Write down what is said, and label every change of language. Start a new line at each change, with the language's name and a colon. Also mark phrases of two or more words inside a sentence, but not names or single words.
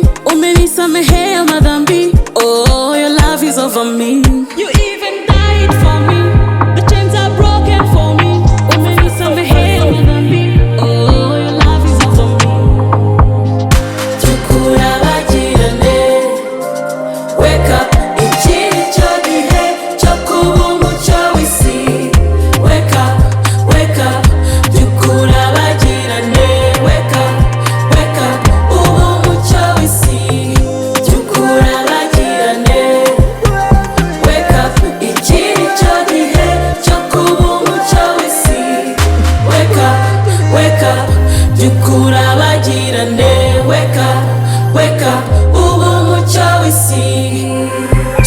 Swahili: Umenisamehe madhambi.
English: Oh, your love is over me. You even died for me. The chains are broken for me.
Swahili: Umenisamehe madhambi.
English: Oh, your love is over me. Wake up,
Kinyarwanda: ikiri cyo gihe cyo kuba umucyo w'isi.
English: Wake up, urabagirane. Wake up,
Kinyarwanda: uba umucyo w'isi. Urabagirane.
English: Wake up,
Kinyarwanda: ikiri cyo gihe cyo kuba umucyo w'isi.
English: Wake up, urabagirane. Wake up,
Kinyarwanda: uba umucyo w'isi.